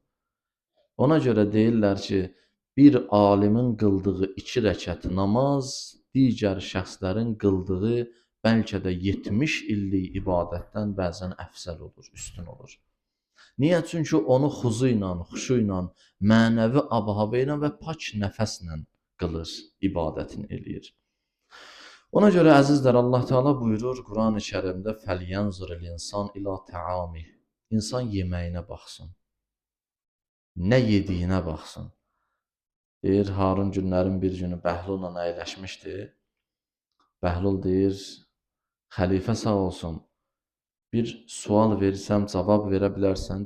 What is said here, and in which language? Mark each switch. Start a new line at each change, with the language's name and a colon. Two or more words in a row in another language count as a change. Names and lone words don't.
Azerbaijani: Ona görə deyirlər ki, bir alimin qıldığı 2 rəkət namaz, digər şəxslərin qıldığı bəlkə də 70 illik ibadətdən bəzən əfsəl olur, üstün olur. Niyə? Çünki onu xuzu ilə, xuşu ilə, mənəvi ab-hava ilə və pak nəfəslə qılır, ibadətini eləyir. Ona görə əzizlər, Allah Teala buyurur Quran-ı Kərimdə
Arabic: فَلْيَنْظُرِ الْإِنْسَانِ إِلَى تَعَامِهِ
Azerbaijani: İnsan yeməyinə baxsın, nə yediyinə baxsın. Deyir, Harun günlərin bir günü Bəhlulla əyləşmişdi. Bəhlul deyir, xəlifə sağ olsun, bir sual versəm, cavab verə bilərsən?